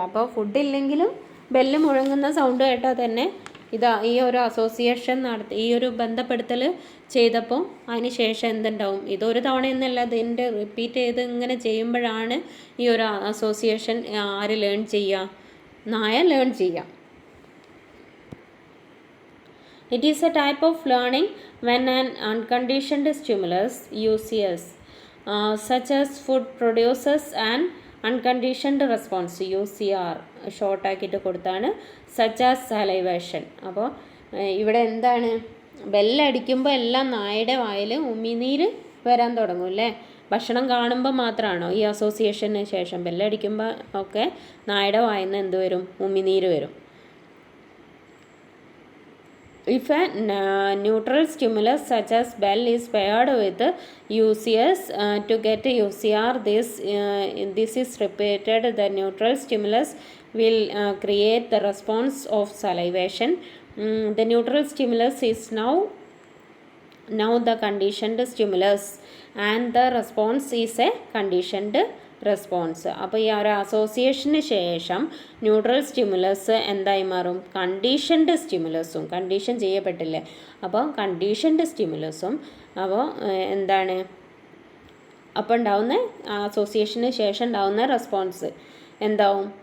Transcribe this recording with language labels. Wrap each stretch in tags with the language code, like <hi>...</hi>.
<ml>അപ്പോൾ ഫുഡില്ലെങ്കിലും ബെല്ല് മുഴങ്ങുന്ന സൗണ്ട് കേട്ടാൽ തന്നെ ഈ ഒരു അസോസിയേഷൻ നടത്തി, ഈ ഒരു ബന്ധപ്പെടുത്തൽ ചെയ്തപ്പോൾ അതിന് ശേഷം എന്തുണ്ടാവും? ഇതൊരു തവണയൊന്നല്ല, ഇതിൻ്റെ റിപ്പീറ്റ് ചെയ്ത് ഇങ്ങനെ ചെയ്യുമ്പോഴാണ് ഈ ഒരു അസോസിയേഷൻ ആര് ലേൺ ചെയ്യുക? നായ ലേൺ ചെയ്യുക.</ml> <en>It is a type of learning when an unconditioned stimulus UCS such as food produces an unconditioned response UCR</en> <ml>short ആക്കിയിട്ട് കൊടുത്താണ്</ml> <en>such as salivation.</en> <ml>അപ്പോൾ ഇവിടെ എന്താണ്, ബെല്ലടിക്കുമ്പോൾ എല്ലാം നായയുടെ വായിൽ ഉമിനീര് വരാൻ തുടങ്ങും അല്ലേ? ഭക്ഷണം കാണുമ്പോൾ മാത്രമാണോ ഈ അസോസിയേഷന് ശേഷം? ബെല്ലടിക്കുമ്പോൾ ഒക്കെ നായയുടെ വായിൽ നിന്ന് എന്ത് വരും? ഉമിനീര് വരും.</ml> <en>If a neutral stimulus such as bell is paired with UCS to get UCR, this is repeated. The neutral stimulus will create the response of salivation. The neutral stimulus is now the conditioned stimulus and the response is a conditioned response.</en> <ml>അപ്പോൾ ഈ ഒരു അസോസിയേഷന് ശേഷം neutral stimulus എന്തായി മാറും? Conditioned സ്റ്റിമുലസും. Condition ചെയ്യപ്പെട്ടില്ലേ? അപ്പോൾ conditioned സ്റ്റിമുലസും അപ്പോൾ എന്താണ്, അപ്പോൾ ഉണ്ടാവുന്ന അസോസിയേഷന് ശേഷം ഉണ്ടാവുന്ന റെസ്പോൺസ് എന്താവും?</ml>